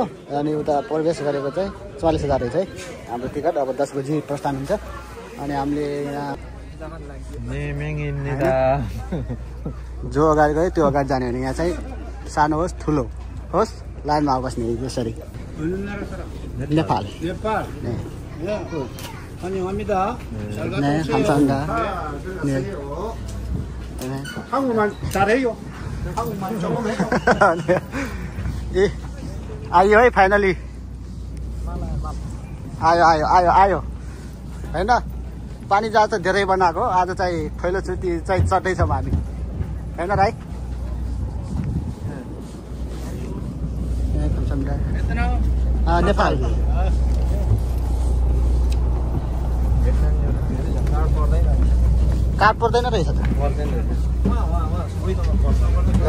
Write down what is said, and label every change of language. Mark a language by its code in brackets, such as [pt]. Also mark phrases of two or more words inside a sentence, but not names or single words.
[ne] अनि उता प्रवेश गरेको चाहिँ 44,000 रहेछ है हाम्रो टिकट। अब 10 बजी प्रस्थान हुन्छ। अनि हामीले यहाँ जो अगाडि गयो त्यो अगाडि जाने भने यहाँ चाहिँ सानो होस् ठुलो होस् लाइनमा बस्ने यसरी। [ko] नेपाल 감사합니다. 네. 한국말 잘해요. 한국말 조금 해요. 예. [ne] आयो है फाइनली, आयो होइन। पानी जहाज चाहिँ धेरै बनाएको, आज चाहिँ पहिलोचोटि चाहिँ चढ्दैछौँ हामी होइन राई। नेपाल कार्ड पर्दैन रहेछ त है।